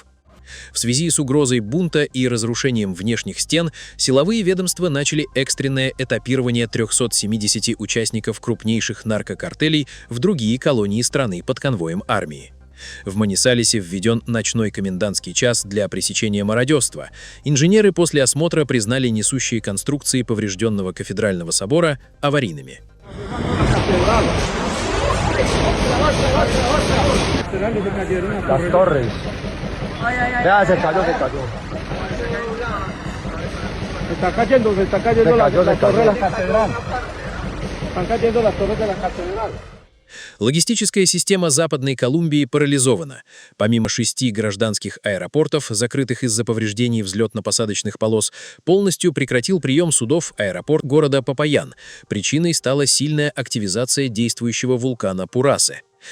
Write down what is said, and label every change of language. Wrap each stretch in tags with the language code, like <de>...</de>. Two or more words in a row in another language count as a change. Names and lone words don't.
<ru>В связи с угрозой бунта и разрушением внешних стен, силовые ведомства начали экстренное этапирование 370 участников крупнейших наркокартелей в другие колонии страны под конвоем армии. В Манисалесе введен ночной комендантский час для пресечения мародерства. Инженеры после осмотра признали несущие конструкции поврежденного кафедрального собора аварийными.</ru> <es>Vea, se cayó. Se está cayendo la torre de la catedral. Están cayendo las torres de la catedral.</es> <ru>Логистическая система Западной Колумбии парализована. Помимо 6 гражданских аэропортов, закрытых из-за повреждений взлетно-посадочных полос, полностью прекратил прием судов аэропорт города Попаян. Причиной стала сильная активизация действующего вулкана Пурасе.</ru>